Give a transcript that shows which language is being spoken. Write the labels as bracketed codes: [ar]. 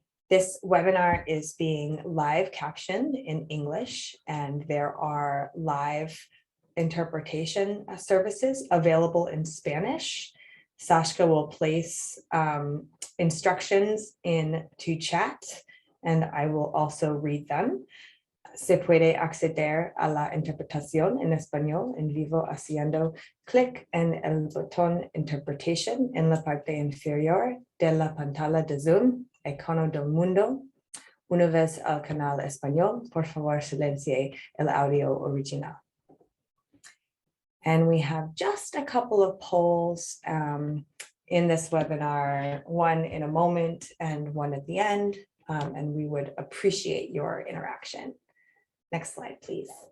[en] This webinar is being live captioned in English, and there are live interpretation services available in Spanish. Sashka will place instructions into chat, and I will also read them. [es] Se puede acceder a la interpretación en español en vivo haciendo clic en el botón interpretation en la parte inferior de la pantalla de Zoom, icono del mundo. Una vez al canal español, por favor silencie el audio original. [en] And we have just a couple of polls in this webinar, one in a moment and one at the end, and we would appreciate your interaction. Next slide, please.